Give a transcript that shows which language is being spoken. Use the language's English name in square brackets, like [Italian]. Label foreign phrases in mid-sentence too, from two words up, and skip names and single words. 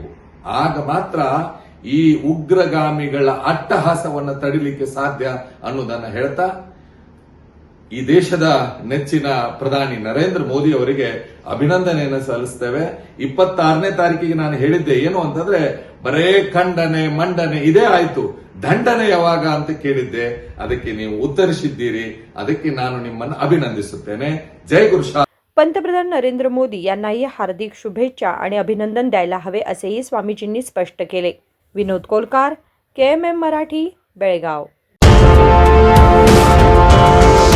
[Kannada] ಆಗ ಮಾತ್ರ ಈ ಉಗ್ರಗಾಮಿಗಳ ಅಟ್ಟಹಾಸವನ್ನು ತಡಿಲಿಕ್ಕೆ ಸಾಧ್ಯ ಅನ್ನೋದನ್ನ ಹೇಳ್ತಾ, ಈ ದೇಶದ ನೆಚ್ಚಿನ ಪ್ರಧಾನಿ ನರೇಂದ್ರ ಮೋದಿ ಅವರಿಗೆ ಅಭಿನಂದನೆಯನ್ನು ಸಲ್ಲಿಸ್ತೇವೆ। 26ನೇ ತಾರೀಕಿಗೆ ನಾನು ಹೇಳಿದ್ದೆ ಏನು ಅಂತಂದ್ರೆ, ಬರೇ ಖಂಡನೆ ಮಂಡನೆ ಇದೇ ಆಯ್ತು, ದಂಡನೆ ಯಾವಾಗ ಅಂತ ಕೇಳಿದ್ದೆ, ಅದಕ್ಕೆ ನೀವು ಉತ್ತರಿಸಿದ್ದೀರಿ, ಅದಕ್ಕೆ ನಾನು ನಿಮ್ಮನ್ನು ಅಭಿನಂದಿಸುತ್ತೇನೆ। [Marathi] जय गुरुशा। पंतप्रधान नरेंद्र मोदी यांनाही हार्दिक शुभेच्छा आणि अभिनंदन द्यायला हवे असेही स्वामीजींनी स्पष्ट केले। विनोद कोलकार, KMM मराठी, बेळगाव।